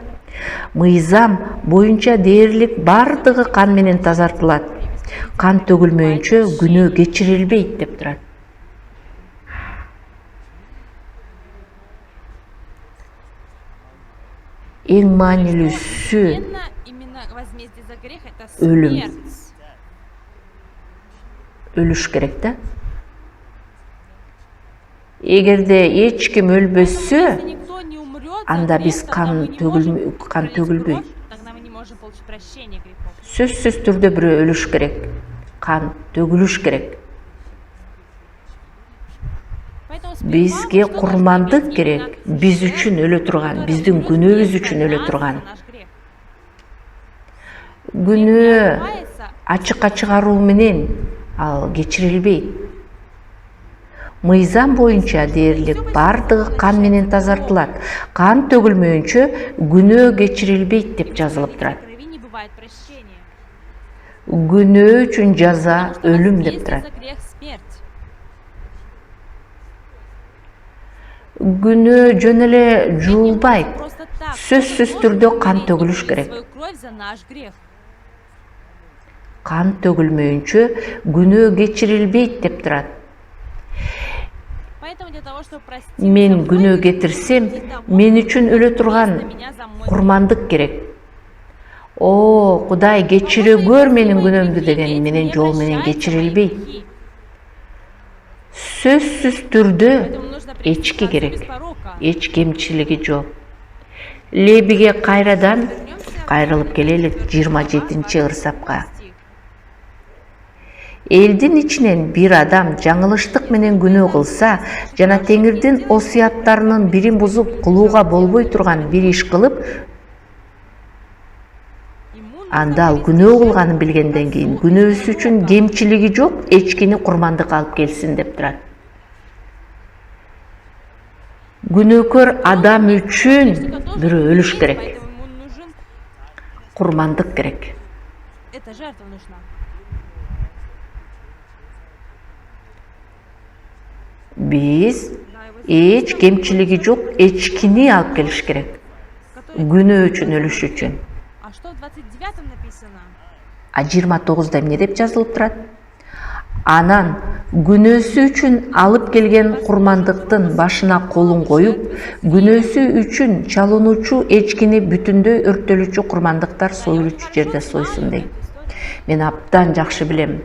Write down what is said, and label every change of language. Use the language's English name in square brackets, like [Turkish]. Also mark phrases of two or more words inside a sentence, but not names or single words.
[Kyrgyz] Мыйзам боюнча дээрлик бардыгы кан менен тазартылат. Кан төгүлмөйүнчө күнөө кечирилбейт деп турат. Эң маанилүүсү [Russian] Именно возмездие за грех это [Kyrgyz] Өлүм. [Russian] смерть. [Kyrgyz] өлүш керек да. Эгерде эч ким өлбөсө, [Russian] Если никто не умрет, [Kyrgyz] анда биз кан төгүлбөйт. [Russian] Тогда мы не можем получить прощение грехов. [Kyrgyz] Сөзсүз түрдө бирөө өлүш керек, кан төгүлүш керек. [Russian] Поэтому сперва [Kyrgyz] Бизге [Russian] что должно [Kyrgyz] курмандык [Russian] быть? [Kyrgyz] керек, [Russian] Именно [Kyrgyz] биз [Russian] жертва, [Kyrgyz] үчүн өлө турган, [Russian] которая [Kyrgyz] биздин [Russian] будет [Kyrgyz] күнөөбүз [Russian] вместо [Kyrgyz] үчүн өлө [Russian] нас [Kyrgyz] турган. [Russian] за наш грех. [Kyrgyz] Күнөө [Russian] Отбывается [Kyrgyz] ачыкка чыгаруу менен ал кечирилбейт. Мыйзам боюнча дээрлик бардыгы кан менен тазартылат. Кан төгүлмөйүнчө күнөө кечирилбейт деп жазылып [Russian] без [Kyrgyz] турат. [Russian] крови не бывает прощения. [Kyrgyz] Күнөө үчүн жаза [Russian] Потому что [Kyrgyz] өлүм деп [Russian] если [Kyrgyz] турат. [Russian] за грех смерть. [Kyrgyz] Күнөө жөн эле жуулбайт. [Russian] Просто так. [Kyrgyz] Сөзсүз [Russian] Кто-то [Kyrgyz] түрдө [Russian] должен [Kyrgyz] кан [Russian] умереть и [Kyrgyz] төгүлүш [Russian] пролить [Kyrgyz] керек. [Russian] свою кровь за наш грех. [Kyrgyz] Кан төгүлмөйүнчө күнөө кечирилбейт деп турат. [Russian] Поэтому для того, чтобы простить [Kyrgyz] Мен [Russian] за [Kyrgyz] күнөө [Russian] мой [Kyrgyz] кетирсем, [Russian] грех, того, [Kyrgyz] мен үчүн өлө турган [Russian] вместо меня за мой грех. [Kyrgyz] курмандык керек. О, Кудай кечире көр менин күнөөмдү деген менен жол менен кечирилбейт. Сөзсүз түрдө [Russian] Поэтому нужно принести [Kyrgyz] эчки [Russian] Отцу [Kyrgyz] керек. [Russian] без порока. [Kyrgyz] Эч кемчилиги жок. Лебиге кайрадан [Russian] Вернемся [Kyrgyz] кайрылып [Russian] к [Kyrgyz] келели 27 ырсапка. [Russian] стих. [Kyrgyz] Элдин ичинен бир адам жаңылыштык менен күнөө кылса жана Теңирдин осуяттарынын бирин бузуп кылууга болбой турган бир иш кылып, [Russian] Ему нужно [Kyrgyz] анда ал [Russian] привести [Kyrgyz] күнөө [Russian] жертву [Kyrgyz] кылганын билгенден кийин [Russian] Отцу [Kyrgyz] күнөөсү [Russian] без [Kyrgyz] үчүн [Russian] порока. [Kyrgyz] кемчилиги жок эчкини курмандыкка алып келсин деп турат. Күнөөкөр адам үчүн бирөө өлүш керек, [Russian] Поэтому ему нужен [Kyrgyz] курмандык керек. [Russian] эта жертва нужна. [Kyrgyz] Биз [Russian] Да, его [Kyrgyz] эч кемчилиги жок эчкини алып келиш керек. [Russian] который- [Kyrgyz] Күнөө үчүн өлүш үчүн. [Russian] А что в 29-м написано? [Kyrgyz] А 29да эмне деп жазылып турат? Анан күнөөсү үчүн алып келген курмандыктын башына колун коюп, күнөөсү үчүн чалынуучу эчкини бүтүндөй өрттөлүүчү курмандыктар союлуучу жерде сойсун дейт. Мен абдан жакшы билем.